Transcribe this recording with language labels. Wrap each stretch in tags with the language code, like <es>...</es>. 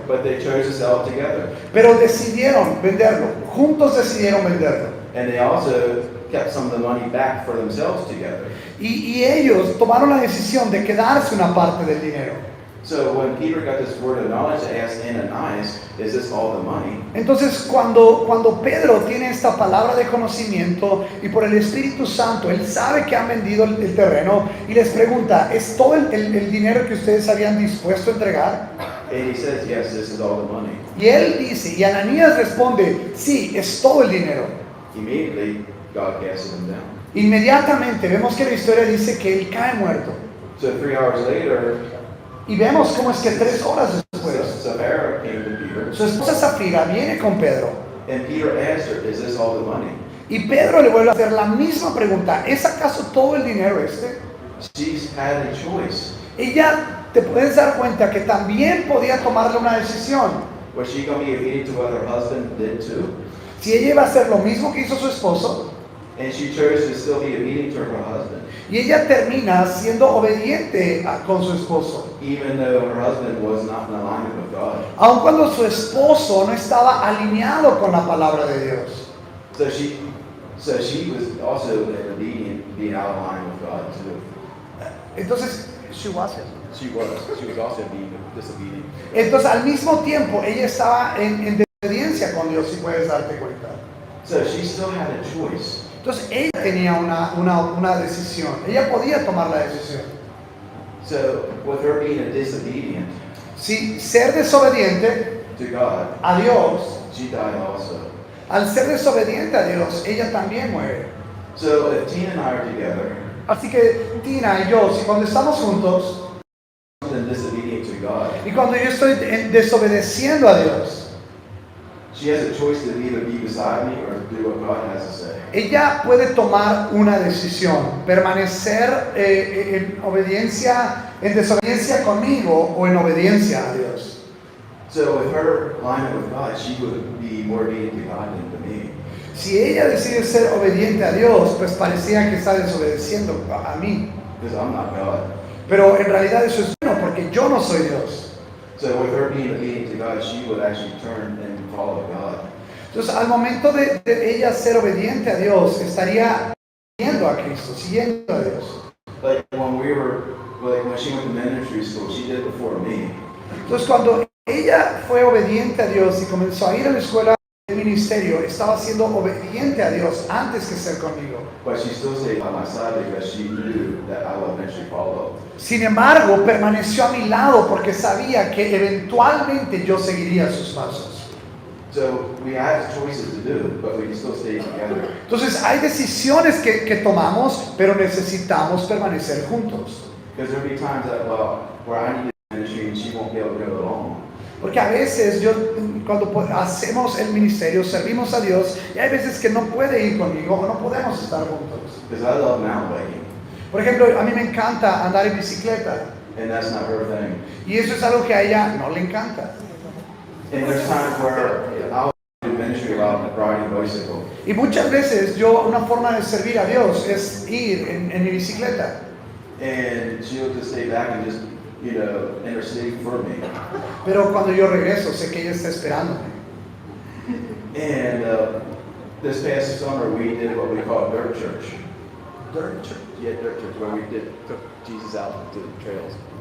<en>But they chose to sell it together.</en> <es>Pero decidieron venderlo, juntos decidieron venderlo.</es> <en>And they also kept some of the money back for themselves together.</en> <es>Y ellos tomaron la decisión de quedarse una parte del dinero.</es> <en>So when Peter got this word of knowledge, asked Ananias, is this all the money?</en> <es>Entonces cuando Pedro tiene esta palabra de conocimiento y por el Espíritu Santo, él sabe que han vendido el terreno y les pregunta, ¿es todo el dinero que ustedes habían dispuesto a entregar?</es> <en>And he says, yes, this is all the money.</en> <es>Y él dice, y Ananías responde, sí, es todo el dinero.</es> <en>Immediately, God casted him down.</en> <es>Inmediatamente vemos que la historia dice que él cae muerto.</es> <en>So 3 hours later,</en> <es>Y vemos cómo es que 3 horas después,</es> <en>Sapphira came to Peter,</en> <es>su esposa Zafira viene con Pedro.</es> <en>and Peter asked her, is this all the money?</en> <es>Y Pedro le vuelve a hacer la misma pregunta, ¿es acaso todo el dinero este?</es> <en>She's had a choice.</en> <es>Ella, te puedes dar cuenta que también podía tomarle una decisión.</es> <en>Was she going to be obedient to what her husband did too?</en> <es>Si ella iba a hacer lo mismo que hizo su esposo,</es> <en>And she chose to still be obedient to her husband,</en> <es>Y ella termina siendo obediente con su esposo.</es> <en>even though her husband was not in alignment with God.</en> <es>Aun cuando su esposo no estaba alineado con la palabra de Dios.</es> <en>So she was also obedient, being out of line with God too. Entonces, she wasn't. She was also being disobedient.</en> <es>Entonces, al mismo tiempo, ella estaba en desobediencia con Dios, si puedes darte cuenta.</es> <en>So she still had a choice.</en> <es>Entonces, ella tenía una decisión. Ella podía tomar la decisión.</es> <en>So with her being a disobedient</en> <es>Si ser desobediente</es> <en>to God,</en> <es>a Dios,</es> <en>she died also.</en> <es>al ser desobediente a Dios, ella también muere.</es> <en>So if Tina and I are together,</en> <es>Así que Tina y yo, si cuando estamos juntos,</es> <en>something disobedient to God,</en> <es>y cuando yo estoy desobedeciendo a Dios,</es> <en>she has a choice to either be beside me or do what God has to say.</en> <es>ella puede tomar una decisión, permanecer en desobediencia conmigo o en obediencia a Dios.</es> <en>So with her alignment with God, she would be more obedient to God than to me.</en> <es>Si ella decide ser obediente a Dios, pues parecía que está desobedeciendo a mí.</es> <en>Because I'm not God.</en> <es>Pero en realidad eso es bueno porque yo no soy Dios.</es> <en>So with her being obedient to God, she would actually turn and follow God.</en> <es>Entonces al momento de ella ser obediente a Dios, estaría siguiendo a Cristo, siguiendo a Dios.</es> <en>Like when she went to ministry school, she did it before me.</en> <es>Entonces cuando ella fue obediente a Dios y comenzó a ir a la escuela de ministerio, estaba siendo obediente a Dios antes que ser conmigo.</es> <en>But she still stayed by my side because she knew that I would eventually follow.</en> <es>Sin embargo, permaneció a mi lado porque sabía que eventualmente yo seguiría sus pasos.</es> <en>So we had choices to do, but we still stayed together.</en> <es>Entonces hay decisiones que tomamos, pero necesitamos permanecer juntos.</es> <en>Because there'll be times that, where I need to ministry and she won't be able to go alone.</en> <es>Porque a veces cuando hacemos el ministerio, servimos a Dios, y hay veces que no puede ir conmigo o no podemos estar juntos.</es> <en>Because I love mountain biking,</en> <es>Por ejemplo, a mí me encanta andar en bicicleta,</es> <en>and that's not her thing.</en> <es>y eso es algo que a ella no le encanta.</es> <en>And there's times where I'll do ministry about riding a bicycle.</en> <es>Y muchas veces una forma de servir a Dios es ir en mi bicicleta.</es> <en>And she'll just stay back and just, intercede for me.</en> <es>Pero cuando yo regreso, sé que ella está esperándome.</es> <en>And this past summer, we did what we call dirt church. Dirt church. Yeah, dirt church where we took Jesus out to the trails.</en>